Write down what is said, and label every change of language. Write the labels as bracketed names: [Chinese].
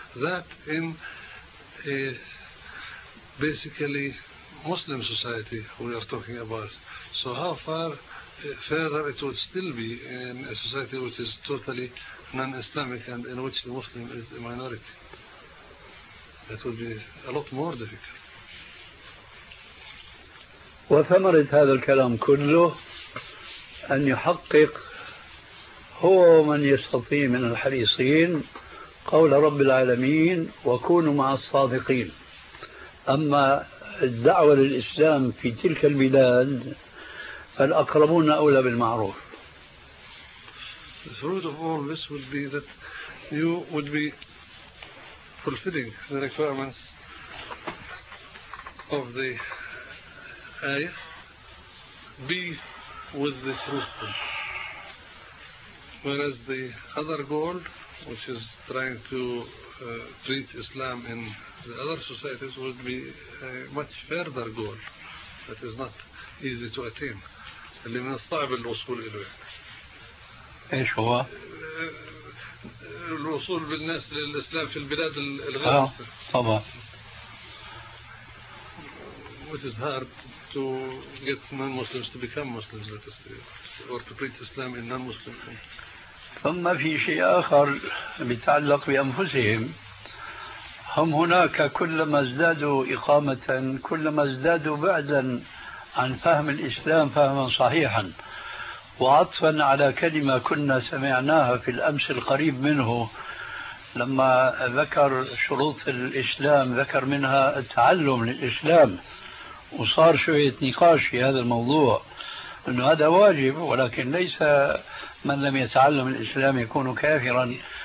[English] That in a basically Muslim society we are talking about. So how far further it would still be in a society which is totally non-Islamic and in which the Muslim is a minority? That would be a lot more difficult. [Arabic] وثمرة هذا الكلام كله أن يحقق هو من يستطيع من الحريصين قول رب العالمين وكونوا مع الصادقين. أما الدعوة للإسلام في تلك البلاد فالأقربون أولى بالمعروف. [English] The fruit of all this would be that you would be fulfilling the requirements of the ayah, be with the truthful. Whereas the other goal, which is trying to reach Islam in the other societies, would be a much further goal that is not easy to attain. [Arabic] اللي من الصعب الوصول إليه. إيش هو؟ الوصول بالناس للإسلام في البلاد الغربية. طبعا. [English] Which is hard to get non-Muslims to become Muslims, let us say, or to preach Islam in non-Muslim countries. [Arabic] ثم في شيء آخر بتعلق بأنفسهم. هم هناك كلما ازدادوا إقامة كلما ازدادوا بعدا عن فهم الإسلام فهما صحيحا، وعطفا على كلمة كنا سمعناها في الأمس القريب منه لما ذكر شروط الإسلام، ذكر منها التعلم للإسلام، وصار شوية نقاش في هذا الموضوع أنه هذا واجب، ولكن ليس من لم يتعلم الإسلام يكون كافرا،